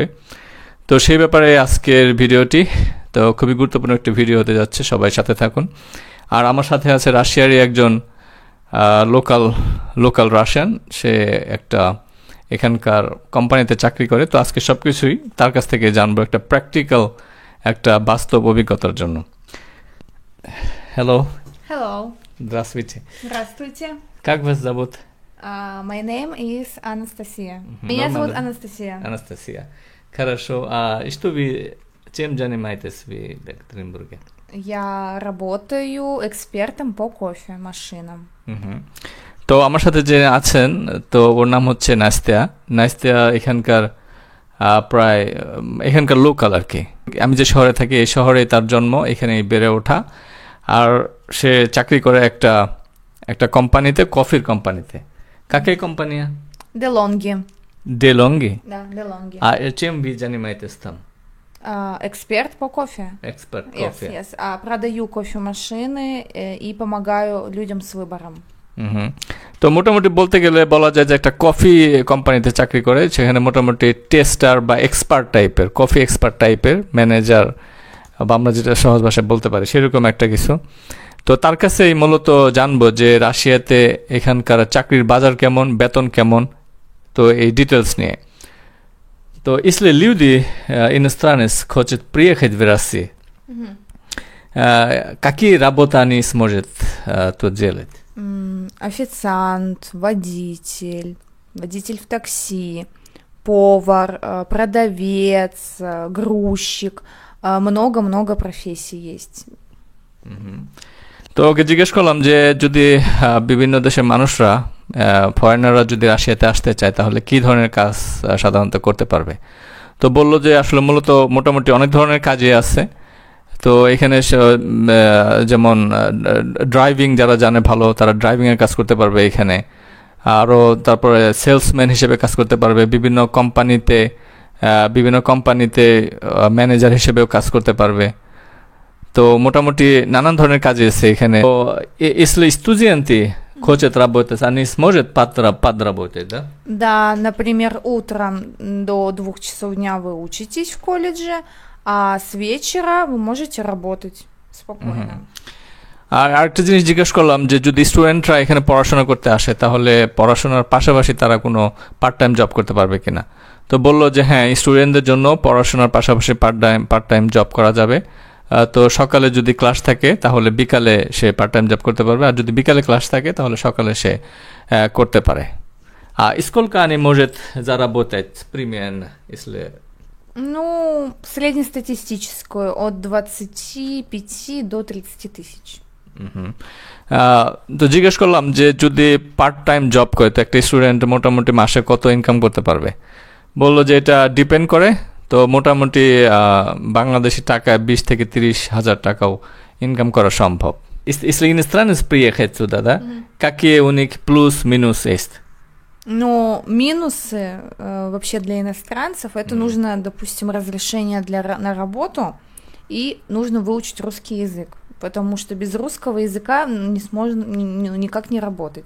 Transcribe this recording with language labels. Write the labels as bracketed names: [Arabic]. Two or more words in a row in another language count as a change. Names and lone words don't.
[Bangla] তো সেই ব্যাপারে আজকের ভিডিওটি তো খুবই গুরুত্বপূর্ণ একটি ভিডিও হতে যাচ্ছে, সবাই সাথে থাকুন। আর আমার সাথে আছে রাশিয়ারই একজন [English] local Russian, [Bangla] সে একটা এখানকার কোম্পানিতে চাকরি করে। তো আজকে সব কিছুই তার কাছ থেকে জানবো, একটা প্র্যাকটিক্যাল, একটা বাস্তব অভিজ্ঞতার জন্য। [English] Hello. Hello. [Russian] Здравствуйте. Здравствуйте. Как вас зовут? [English] My name is Anastasia. [Russian] Меня зовут Анастасия. Анастасия. Хорошо. Чем занимаетесь в Екатеринбурге? Я работаю экспертом по кофемашинам. [Bangla] তো আমার সাথে যে আছেন, তো ওর নাম হচ্ছে নাস্তিয়া এখানকার লোকাল আর কি। আমি যে শহরে থাকি এই শহরে তার জন্ম, এখানেই বেড়ে ওঠা। আর সে চাকরি করে একটা কোম্পানিতে, কফির কোম্পানিতে। [Russian] Какая компания? DeLonghi. DeLonghi? Да, DeLonghi. А чем вы занимаетесь там? Эксперт по кофе. Эксперт кофе. [English] Yes. [Russian] Продаю кофемашины и помогаю людям с выбором. [Bangla] তো মোটামুটি বলতে গেলে বলা যায় যে একটা কফি কোম্পানিতে চাকরি করে, সেখানে মোটামুটি টেস্টার বা [English] coffee expert [Bangla] টাইপের ম্যানেজার, বা আমরা যেটা সহজ ভাষায় বলতে পারি সেরকম একটা কিছু। তো তার কাছেই মূলত জানবো যে রাশিয়াতে এখানকার চাকরির বাজার কেমন, বেতন কেমন, তো এই ডিটেলস নিয়ে। [Russian] То если люди иностранец хочет приехать в Россию, какие работы они смогут тут делать? Официант, водитель в такси, повар, продавец, грузчик. Много профессий есть. [Bangla] তো ওকে জিজ্ঞেস করলাম যে যদি বিভিন্ন দেশের মানুষরা, ফরেনাররা যদি রাশিয়াতে আসতে চায় তাহলে কি ধরনের কাজ সাধারণত করতে পারবে। তো বলল যে আসলে মূলত মোটামুটি অনেক ধরনের কাজই আছে। তো এখানে যেমন ড্রাইভিং যারা জানে ভালো, তারা ড্রাইভিংয়ের কাজ করতে পারবে এখানে। আরও তারপরে সেলসম্যান হিসেবে কাজ করতে পারবে, বিভিন্ন কোম্পানিতে ম্যানেজার হিসেবেও কাজ করতে পারবে। তো মোটামুটি নানান ধরনের কাজ আছে এখানে। [Russian] তো если студенты хотят работать, они смогут подработать, да? Да, например, утром до 2 часов дня вы учитесь в колледже, а с вечера вы можете работать спокойно. [Bangla] আর আরেকটা জিনিস জিজ্ঞেস করলাম যে যদি স্টুডেন্টরা এখানে পড়াশোনা করতে আসে তাহলে পড়াশোনার পাশাপাশি তারা কোনো [English] part time job [Bangla] করতে পারবে কিনা। তো বলল যে হ্যাঁ, স্টুডেন্টদের জন্য পড়াশোনার পাশাপাশি [English] part time job [Bangla] করা যাবে। তো সকালে যদি ক্লাস থাকে তাহলে বিকালে সে [English] part time job [Bangla] করতে পারবে, আর যদি বিকালে ক্লাস থাকে তাহলে সকালে সে করতে পারে। [Russian] Сколько они может заработать примерно, если... Ну, среднестатистическую от 25 до 30 тысяч. [Bangla] তো জিজ্ঞেস করলাম যে যদি [English] part time job [Bangla] করে তো একটা স্টুডেন্ট মোটামুটি মাসে কত ইনকাম করতে পারবে। বললো যে এটা ডিপেন্ড করে, তো মোটামুটি বাংলাদেশি টাকায় 20 থেকে 30 হাজার টাকাও ইনকাম করা সম্ভব। [Russian] Если иностранец приехать сюда, да? Какие у них плюс-минус есть? Но минусы вообще для иностранцев это нужно, допустим, разрешение на работу, и нужно выучить русский язык, потому что без русского языка никак не работать.